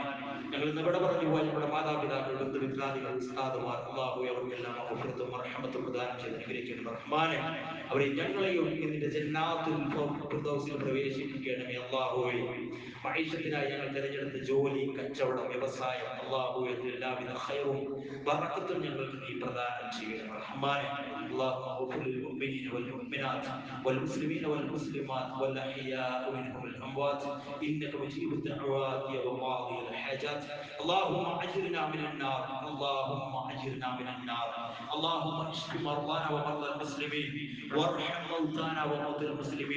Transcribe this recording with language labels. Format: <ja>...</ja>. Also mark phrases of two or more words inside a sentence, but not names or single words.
<ml>ഞങ്ങൾ ഇന്ന് ഇവിടെ പറഞ്ഞു പോയ നമ്മുടെ മാതാപിതാക്കൾ, ബന്ധുമിത്രാദികൾ, ഉസ്താദുമാർ, അല്ലാഹുവേ അവർക്കെല്ലാം മഗ്ഫിറത്തും റഹ്മത്തും പ്രദാനം ചെയ്ത് അനുഗ്രഹിക്കണം റഹ്മാനെ. അവരെ ഞങ്ങളെയും നിന്റെ ജന്നാത്തുൽ ഫിർദൗസിൽ പ്രവേശിപ്പിക്കണമേ അല്ലാഹുവേ. മഈശത്തിനായി ഞങ്ങൾ തിരഞ്ഞെടുത്ത ജോലി, കച്ചവടം, വ്യവസായം, അല്ലാഹുവേ എല്ലാവിധ ഖൈറും ബറക്കത്തും ഞങ്ങൾക്ക് നീ പ്രദാനം ചെയ്യണം റഹ്മാനെ.</ml> <ar>اللهم اغفر للمؤمنين والمؤمنات والمسلمين والمسلمات والاحياء منهم الاموات انك مجيب الدعوات وقاضي الحاجات. اللهم اجرنا من النار، اللهم اجرنا من النار. اللهم اشف مرضانا ومرضى المسلمين وارحم موتانا وموتى المسلمين.</ar>